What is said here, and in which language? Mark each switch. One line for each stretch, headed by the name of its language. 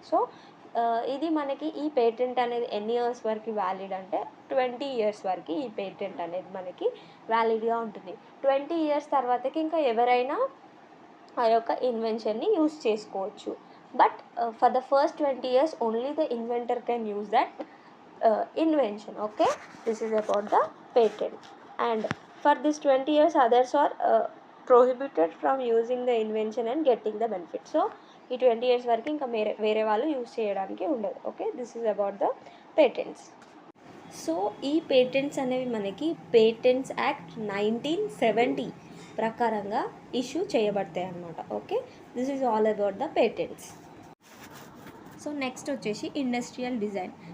Telugu: So ఇది మనకి ఈ పేటెంట్ అనేది ఎన్ని ఇయర్స్ వరకు వ్యాలిడ్ అంటే 20 ఇయర్స్ వరకు ఈ పేటెంట్ అనేది మనకి వ్యాలిడ్గా ఉంటుంది. 20 ఇయర్స్ తర్వాతకి ఇంకా ఎవరైనా ఆ యొక్క ఇన్వెన్షన్ని యూస్ చేసుకోవచ్చు.
English: But for the first 20 years only the inventor can use that invention. Okay, this is about the patent, and for this 20 years others are prohibited from using the invention and getting the benefit.
Telugu: So ఈ 20 years వరకు ఇంకా వేరే వాళ్ళు use చేయడానికి ఉండదు. Okay,
English: This is about the patents.
Telugu: So ఈ patents అనేవి మనకి పేటెంట్స్ యాక్ట్ 1970 ప్రకారంగా ఇష్యూ చేయబడతాయి అన్నమాట.
English: Okay, this is all about the patents. So next వచ్చేసి industrial design.